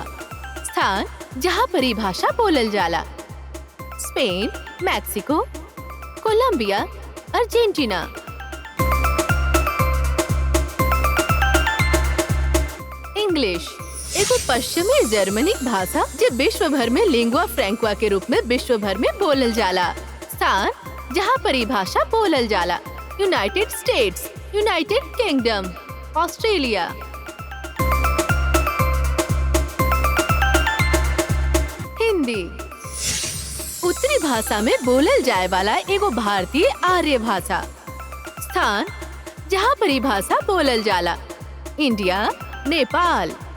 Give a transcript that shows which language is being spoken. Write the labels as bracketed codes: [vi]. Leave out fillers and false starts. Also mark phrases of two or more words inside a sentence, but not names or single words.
[bho] स्थान जहाँ पर ई भाषा बोलल जाला: स्पेन, मैक्सिको, कोलंबिया, अर्जेंटीना। इंग्लिश एगो पश्चिमी जर्मनिक भाषा जे विश्व भर में लिंगुआ फ्रैंकुआ के रूप में विश्व भर में बोलल जाला। स्थान जहाँ पर ई भाषा बोलल जाला: यूनाइटेड स्टेट्स, यूनाइटेड किंगडम, ऑस्ट्रेलिया। हिंदी उत्तरी भाषा में बोलल जाए वाला एगो भारतीय आर्य भाषा। स्थान जहाँ पर ई भाषा बोलल जाला: इंडिया, नेपाल।